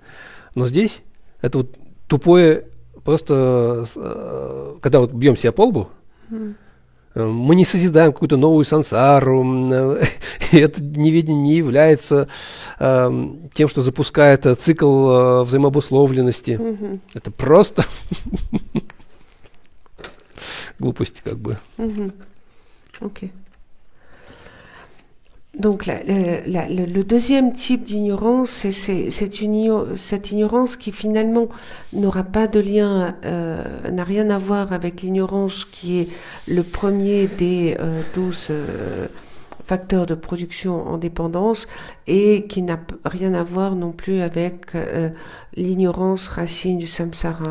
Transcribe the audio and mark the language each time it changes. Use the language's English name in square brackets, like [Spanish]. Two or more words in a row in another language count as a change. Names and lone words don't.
[Russian] Но здесь это вот тупое, просто когда вот бьем себя по лбу, мы не созидаем какую-то новую сансару, и это неведение не является тем, что запускает цикл взаимообусловленности. Это просто глупости как бы. Ok. [French] Donc le deuxième type d'ignorance, c'est cette ignorance qui finalement n'aura pas de lien, n'a rien à voir avec l'ignorance qui est le premier des 12 facteurs de production en dépendance et qui n'a rien à voir non plus avec l'ignorance racine du samsara.